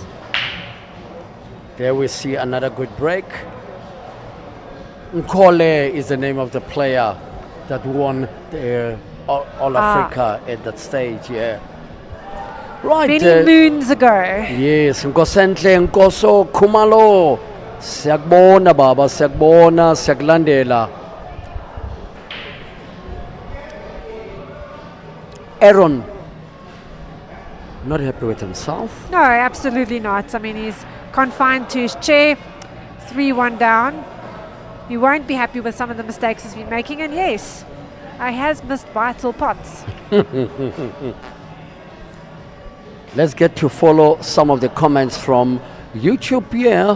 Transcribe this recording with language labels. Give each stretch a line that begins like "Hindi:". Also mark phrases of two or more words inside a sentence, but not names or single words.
English: There we see another good break. Nkole is the name of the player that won the All Africa at that stage, yeah. Right. Many moons ago. Yes, Nkosenhle Nkoso Khumalo.
Zulu: Siyakubona baba, siyakubona, siyakulandela.
English: Aaron, not happy with himself? No, absolutely not. I mean, he's confined to his chair, 3-1 down. He won't be happy with some of the mistakes he's been making, and yes, he has missed vital pots. Let's get to follow some of the comments from YouTube here.